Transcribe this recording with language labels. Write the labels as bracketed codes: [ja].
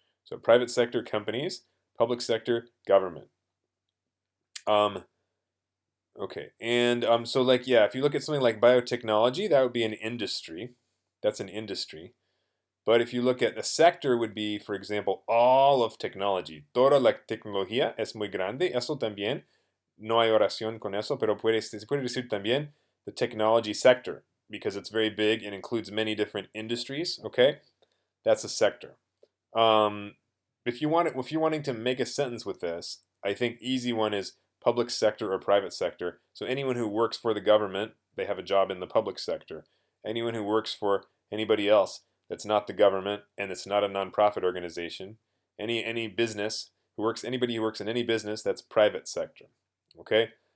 [en] So private sector companies, public sector government. Okay, and so like, yeah, if you look at something like biotechnology, that would be an industry. That's an industry. But if you look at the sector, would be, for example, all of technology. [es] Toda la tecnología es muy grande. Eso también, no hay oración con eso, pero se puede decir también [en] the technology sector because it's very big and includes many different industries. Okay, that's a sector. If you're wanting to make a sentence with this, I think easy one is public sector or private sector. So anyone who works for the government, they have a job in the public sector. Anyone who works for anybody else that's not the government and it's not a nonprofit organization, any business anybody who works in any business, that's private sector. Okay.